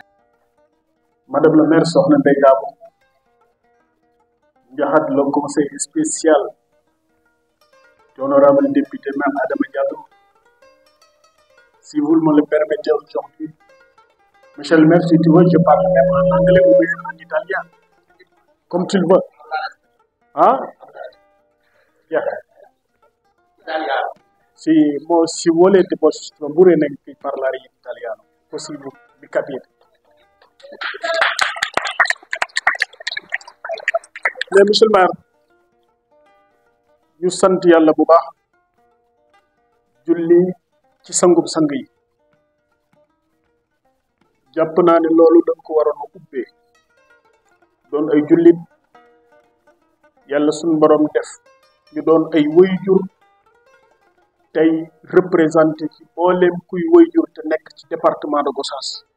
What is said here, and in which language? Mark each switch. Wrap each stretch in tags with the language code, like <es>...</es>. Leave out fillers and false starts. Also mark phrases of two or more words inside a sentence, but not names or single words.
<fr>Madame la maire Sokhna Ndeye Dabo, Ndiakhate le conseil spécial de l'honorable député Mme Adama Diallo, si vous me le permettez aujourd'hui, monsieur le maire, si tu veux, je parle même en anglais ou bien en italien, comme tu le veux. Hein? Yeah.</fr> <it>Si volete posso pure parlare in italiano, così mi capite.</it> <fr>mais monsieur le maire</fr> <wo>ñu sant yàlla bu baax julli ci sangub sang yi jàpp naa ne loolu dañ ko waroon a ubbee doon ay jullit yàlla suñ borom def ñu doon ay waajur tey représenté ci mboolem kuy waajur te nekk ci</wo> <fr>département de Gossas</fr>